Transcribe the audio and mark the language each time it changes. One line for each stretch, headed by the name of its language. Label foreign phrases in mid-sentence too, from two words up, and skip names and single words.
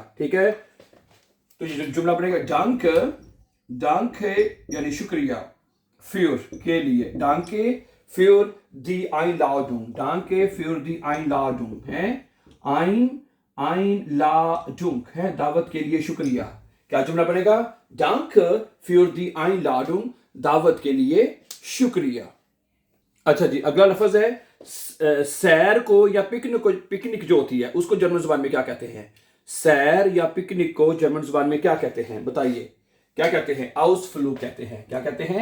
Urdu: ٹھیک ہے، تو یہ جملہ بنے گا ڈانک، ڈانکے یعنی شکریہ، فیور کے لیے,
German: Danke für die Einladung, Danke für die Einladung
Urdu: ہے,
German: ein Einladung
Urdu: ہے، دعوت کے لیے شکریہ. کیا جملہ بنے گا?
German: Danke für die Einladung,
Urdu: دعوت کے لیے شکریہ. اچھا جی، اگلا لفظ ہے سیر کو یا پکنک جو ہوتی ہے اس کو جرمن زبان میں کیا کہتے ہیں? سیر یا پکنک کو جرمن زبان میں کیا کہتے ہیں? بتائیے، کیا کہتے ہیں؟ آؤسفلوگ کہتے ہیں۔ کیا کہتے ہیں?